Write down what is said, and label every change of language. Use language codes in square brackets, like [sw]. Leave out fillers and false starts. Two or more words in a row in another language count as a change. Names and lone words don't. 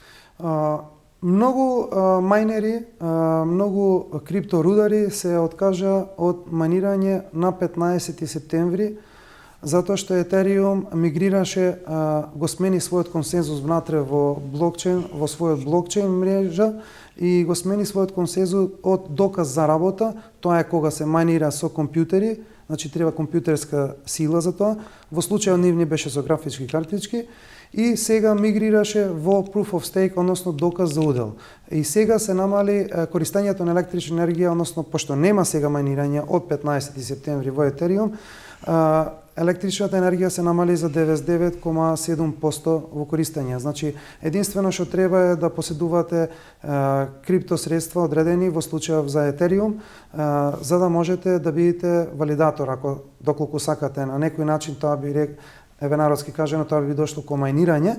[mk] Многу мајнери, многу крипторудари се откажа од мајнирање на 15 септември, затоа што Етериум мигрираше, го смени својот консензус внатре во блокчейн, во својот блокчейн мрежа и го смени својот консензус од доказ за работа. Тоа е кога се мајнира со компјутери, значи треба компјутерска сила за тоа. Во случајот нивни беше со графички картички и сега мигрираше во [en] proof of stake, [mk] односно доказ за удел. И сега се намали користењето на електрична енергија, односно пошто нема сега мајнирање од 15 септември во Етериум, електричната енергија се намали за 99,7% во користење. Значи, единствено што треба е да поседувате криптосредства одредени во случајов за Етериум, за да можете да бидете валидатор, ако доколку сакате на некој начин, тоа би народски кажано, тоа би дошло ко мајнирање.